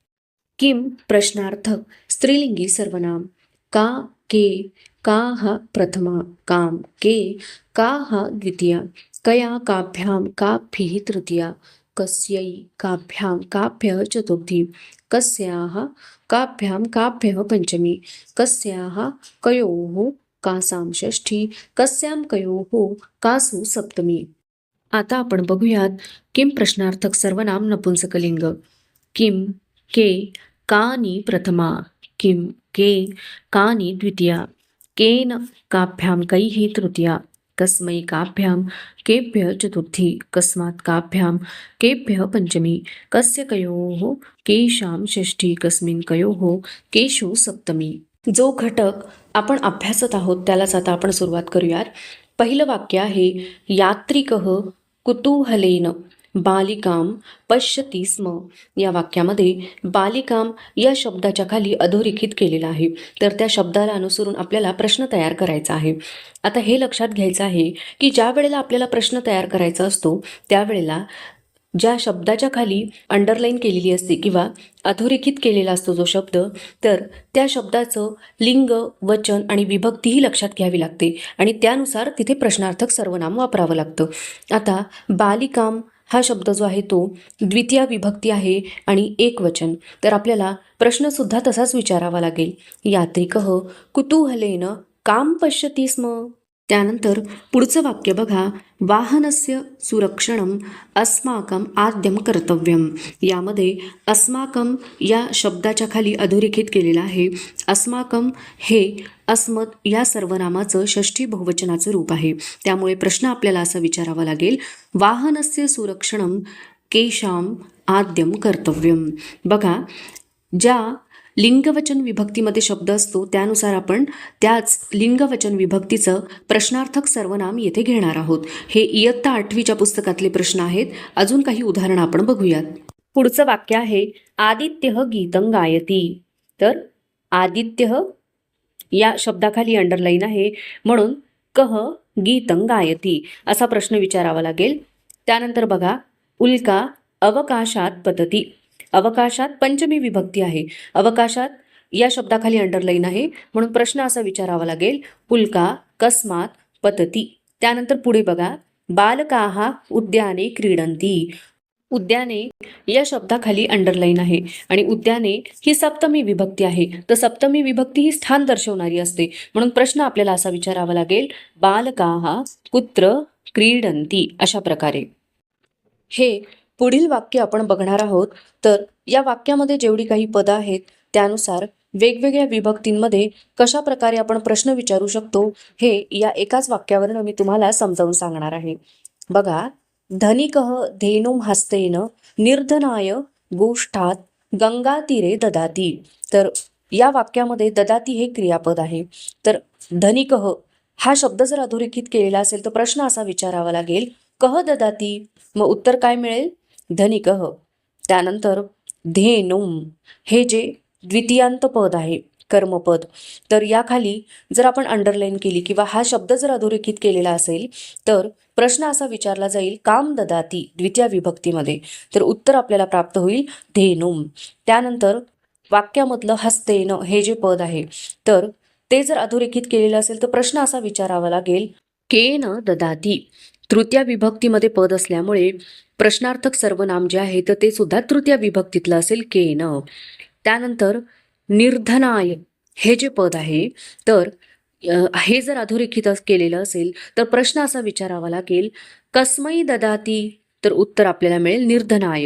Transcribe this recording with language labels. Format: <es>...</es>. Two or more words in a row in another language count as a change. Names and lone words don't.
<sa>किम प्रश्नार्थक स्त्रीलिंगी सर्वनाम। का, के, काः प्रथमा, काम, के, काः द्वितीया, कया काभ्यां काभिः तृतीया, कस्यै काभ्यां काभ्यः चतुर्थी, कस्याः काभ्यां काभ्यः पंचमी, कस्याः कयोः कासां षष्ठी, कस्यां कयोः कासु सप्तमी।</sa> <mr>आता आपण बघूयात किम प्रश्नार्थक सर्वनाम नपुंसकलिंग।</mr> <sa>किम के कानि प्रथमा, किम के कानि द्वितीया, केन काभ्यां कैः तृतीया, कस्मै काभ्यां केभ्यः चतुर्थी, कस्मात् काभ्यां केभ्यः पंचमी, कस्य कयोः केषां षष्ठी, कस्मिन् कयोः केषु सप्तमी।</sa> <mr>जो घटक आपण अभ्यासत आहोत त्यालाच आता आपण सुरुवात करूयात। पहिलं वाक्य आहे,</mr> <sa>यात्रिकः कुतूहलेन बालिकां पश्यति स्म।</sa> <mr>या वाक्यामध्ये बालिकां या शब्दाच्या खाली अधोरेखित केलेला आहे। तर त्या शब्दाला अनुसरून आपल्याला प्रश्न तयार करायचा आहे। आता हे लक्षात घ्यायचं आहे की ज्या वेळेला आपल्याला प्रश्न तयार करायचा असतो त्यावेळेला ज्या शब्दाच्या खाली अंडरलाईन केलेली असते किंवा अधोरेखित केलेला असतो जो शब्द, तर त्या शब्दाचं लिंग, वचन आणि विभक्तीही लक्षात घ्यावी लागते आणि त्यानुसार तिथे प्रश्नार्थक सर्वनाम वापरावं लागतं। आता बालिकाम हा शब्द जो आहे तो द्वितीय विभक्ती आहे आणि एक वचन, तर आपल्याला प्रश्नसुद्धा तसाच विचारावा लागेल।</mr> <sa>यात्रिकः कुतूहलेन काम पश्यति स्म।</sa> <mr>त्यानंतर पुढचं वाक्य बघा,</mr> <sa>वाहनस्य सुरक्षणं अस्माकं आद्यं कर्तव्यम।</sa> <mr>यामध्ये अस्माकं या शब्दाच्या खाली अधोरेखित केलेलं आहे। अस्माकं हे अस्मत् या सर्वनामाचं षष्ठी बहुवचनाचं रूप आहे। त्यामुळे प्रश्न आपल्याला असा विचारावा लागेल,</mr> <sa>वाहनस्य सुरक्षणं केषां आद्यं कर्तव्यम।</sa> <mr>बघा, ज्या लिंगवचन विभक्तीमध्ये शब्द असतो त्यानुसार आपण त्याच लिंगवचन विभक्तीचं प्रश्नार्थक सर्वनाम येथे घेणार आहोत। हे इयत्ता 8वीच्या पुस्तकातले प्रश्न आहेत। अजून काही उदाहरणं आपण बघूयात। पुढचं वाक्य आहे,</mr> <sa>आदित्यः गीतं गायति।</sa> <mr>तर आदित्यः या शब्दाखाली अंडरलाईन आहे म्हणून</mr> <sa>कः गीतं गायति</sa> <mr>असा प्रश्न विचारावा लागेल। त्यानंतर बघा,</mr> <sa>उल्का अवकाशात पतति।</sa> <mr>अवकाशात पंचमी विभक्ती आहे। अवकाशात या शब्दाखाली अंडरलाईन आहे म्हणून प्रश्न असा विचारावा लागेल,</mr> <sa>उल्का कस्मात पतति।</sa> <mr>त्यानंतर पुढे बघा,</mr> <sa>बालकाः उद्याने क्रीडन्ति।</sa> <mr>उद्याने या शब्दाखाली अंडरलाईन आहे आणि उद्याने ही सप्तमी विभक्ती आहे। तर सप्तमी विभक्ती ही स्थान दर्शवणारी असते म्हणून प्रश्न आपल्याला असा विचारावा लागेल,</mr> <sa>बालकाः कुत्र क्रीडन्ति</sa> <mr>अशा प्रकारे। हे पुढील वाक्य आपण बघणार आहोत। तर या वाक्यामध्ये जेवढी काही पदं आहेत त्यानुसार वेगवेगळ्या विभक्तींमध्ये कशा प्रकारे आपण प्रश्न विचारू शकतो हे या एकाच वाक्यावरून मी तुम्हाला समजावून सांगणार आहे। बघा,</mr> <sa>धनिकः धेनुं हस्तेन निर्धनाय गोष्ठात गंगातीरे ददाती।</sa> <mr>तर या वाक्यामध्ये ददाती हे क्रियापद आहे। तर धनिकः हा शब्द जर अधोरेखित केलेला असेल तर प्रश्न असा विचारावा लागेल,</mr> <sa>कः ददाती।</sa> <mr>मग उत्तर काय मिळेल, धनिकः। त्यानंतर धेनुम हे जे द्वितीयांत पद आहे कर्मपद. तर याखाली जर आपण अंडरलाईन केली किंवा हा शब्द जर अधोरेखित केलेला असेल तर प्रश्न असा विचारला जाईल</mr> <sa>काम ददाती</sa> <mr>द्वितीय विभक्तीमध्ये, तर उत्तर आपल्याला प्राप्त होईल धेनुम. त्यानंतर वाक्यामधलं हस्तेन हे जे पद आहे तर ते जर अधोरेखित केलेलं असेल तर प्रश्न असा विचारावा लागेल</mr> <sa>केन ददाती.</sa> <mr>तृतीय विभक्तीमध्ये पद असल्यामुळे प्रश्नार्थक सर्वनाम जे आहे तर ते सुद्धा तृतीय विभक्तीतलं असेल केन. त्यानंतर निर्धनाय हे जे पद आहे तर हे जर अधोरेखित केलेलं असेल तर प्रश्न असा विचारावा लागेल</mr> <sa>कस्मै ददाती,</sa> <mr>तर उत्तर आपल्याला मिळेल निर्धनाय.</mr>